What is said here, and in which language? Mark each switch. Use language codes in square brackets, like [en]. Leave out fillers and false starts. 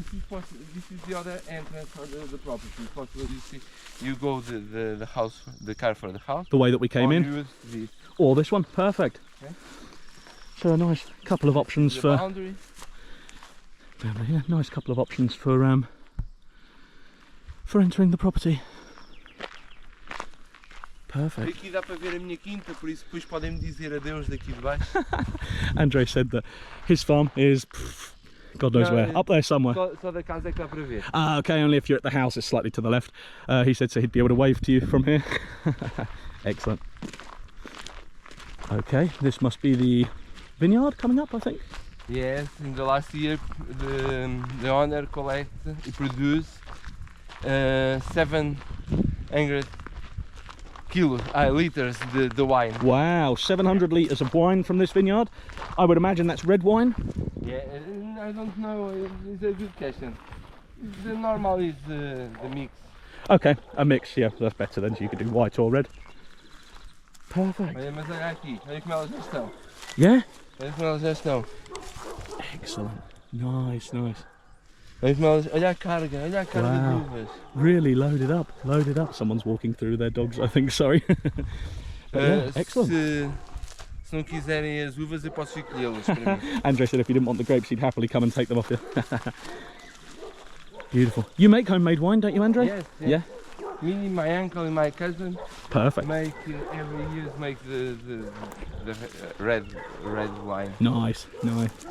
[en] This is the other entrance for the property. Possibly you go the house, the car for the house. The way that we came in. Use this. Or this one, perfect. Okay. So a nice couple of options for boundary. Yeah, nice couple of options for entering the property. Perfect. [pt] Aqui dá para ver a minha quinta, por isso depois podem me dizer adeus daqui de baixo. [en] Andre said that his farm is God knows where, up there somewhere. [pt] Só da casa é que dá para ver. [en] Ah, okay, only if you're at the house, it's slightly to the left. He said so he'd be able to wave to you from here. Excellent. Okay, this must be the vineyard coming up, I think. Yes, in the last year the owner collect and produce 700 liters the wine. Wow, 700 litres of wine from this vineyard. I would imagine that's red wine. Yeah, I don't know, it's a good question. The normal is the mix. Okay, a mix, yeah, that's better then, so you could do white or red. Perfect. [pt] Olha, mas olha aqui, olha como elas já estão. [en] Yeah? [pt] Olha como elas já estão. [en] Excellent. Nice, nice. [pt] Olha como elas, olha a carga de uvas. [en] Really loaded up, loaded up. Someone's walking through their dogs, I think, sorry. Yeah, excellent. [pt] Se não quiserem as uvas, eu posso recolhê-las para mim. [en] Andre said if you didn't want the grapes, he'd happily come and take them off you. Beautiful. You make homemade wine, don't you, Andre? Yes, yes. Yeah? Me, my uncle and my cousin Perfect. make every year the red wine. Nice, nice.